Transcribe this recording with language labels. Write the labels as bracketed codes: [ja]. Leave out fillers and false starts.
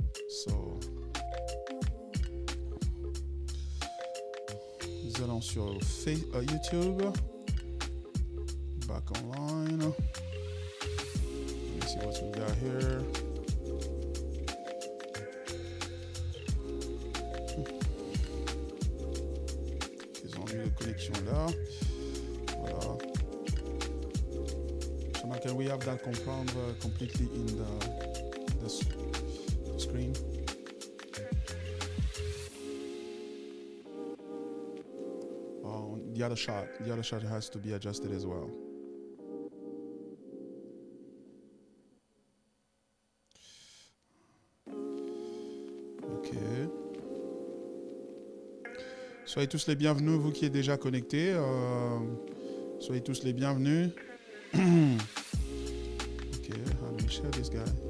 [fr] So, nous allons sur YouTube. [en] Back online. Let me see what we got here. [fr] Connexion là. Voilà. [en] So can we have that confirmed completely in the screen? The other shot has to be adjusted as well. [fr] Soyez tous les bienvenus, vous qui êtes déjà connectés. Soyez tous les bienvenus. [en] Ok, how do we share this guy?